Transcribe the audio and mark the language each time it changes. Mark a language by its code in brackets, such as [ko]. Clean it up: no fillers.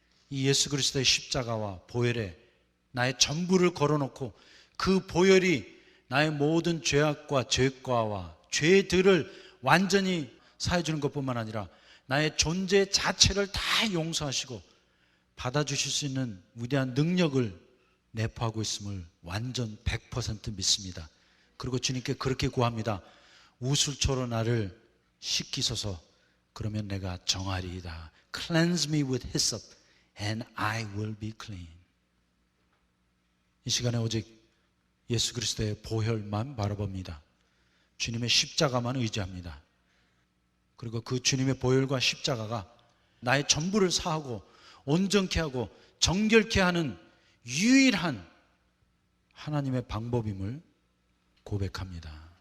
[ko] 이 예수 그리스도의 십자가와 보혈에 나의 전부를 걸어놓고 그 보혈이 나의 모든 죄악과 죄과와 죄들을 완전히 사해주는 것뿐만 아니라 나의 존재 자체를 다 용서하시고 받아주실 수 있는 위대한 능력을 내포하고 있음을 완전 100% 믿습니다. 그리고 주님께 그렇게 구합니다. 우술초로 나를 씻기소서. 그러면 내가 정하리이다. [en] Cleanse me with hyssop and I will be clean. [ko] 이 시간에 오직 예수 그리스도의 보혈만 바라봅니다. 주님의 십자가만 의지합니다. 그리고 그 주님의 보혈과 십자가가 나의 전부를 사하고 온전케 하고 정결케 하는 유일한 하나님의 방법임을 고백합니다.